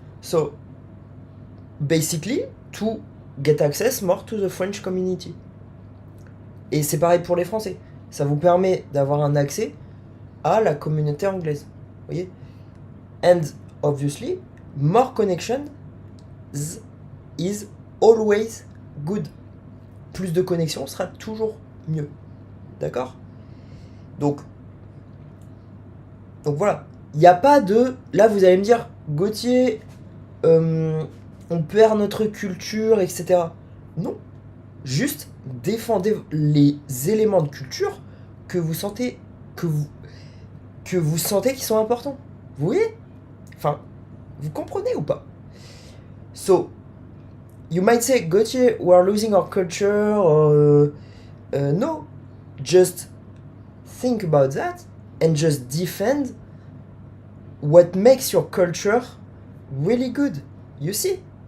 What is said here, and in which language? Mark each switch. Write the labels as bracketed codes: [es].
[en] So basically to get access more to the French community. [fr] Et c'est pareil pour les Français. Ça vous permet d'avoir un accès à la communauté anglaise. Vous voyez? [en] And obviously, more connection is always good. [fr] Plus de connexion sera toujours mieux. D'accord? Donc voilà. Il n'y a pas de... Là, vous allez me dire, Gauthier, on perd notre culture, etc. Non. Juste défendez les éléments de culture que vous sentez qui sont importants. Vous voyez? Enfin, Vous comprenez ou pas? [en] So, you might say, Gauthier, we are losing our culture, or no. Just think about that and just defend what makes your culture really good. You see?